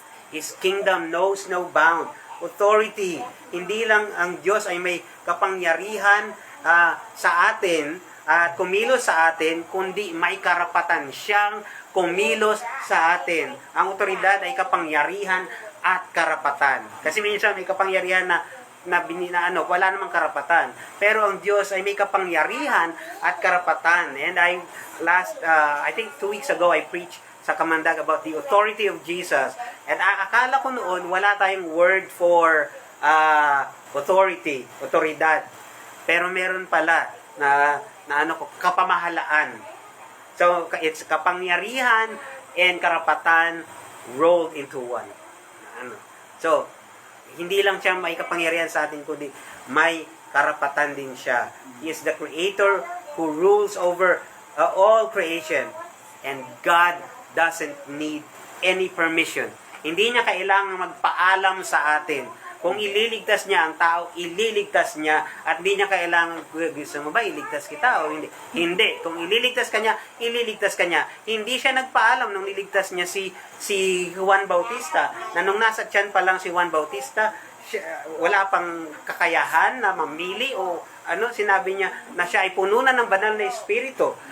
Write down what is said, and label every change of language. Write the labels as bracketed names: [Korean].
[English] His kingdom knows no bound. [Filipino] Authority, hindi lang ang Diyos ay may kapangyarihan sa atin at kumilos sa atin, kundi may karapatan siyang kumilos sa atin. Ang otoridad ay kapangyarihan at karapatan. Kasi minsan may kapangyarihan na wala namang karapatan. Pero ang Diyos ay may kapangyarihan at karapatan. [English] And I think 2 weeks ago, I preached sa Kamandag about the authority of Jesus. [Filipino] And akala ko noon, wala tayong [English] word for authority, [Filipino] otoridad. Pero meron pala na kapamahalaan. [English] So, it's kapangyarihan and karapatan rolled into one. [Filipino] So, hindi lang siya may kapangyarihan sa atin, kundi may karapatan din siya. [English] He is the Creator who rules over all creation. And God doesn't need any permission. [Filipino] Hindi niya kailangang magpaalam sa atin. Kung ililigtas niya ang tao, ililigtas niya at hindi niya kailangan, gusto mo ba iligtas kita o hindi? Hindi. Kung ililigtas ka niya, ililigtas ka niya. Hindi siya nagpaalam nung iligtas niya si Juan Bautista, na nung nasa tiyan pa lang si Juan Bautista, wala pang kakayahan na mamili o sinabi niya na siya ay pununan ng banal na espiritu.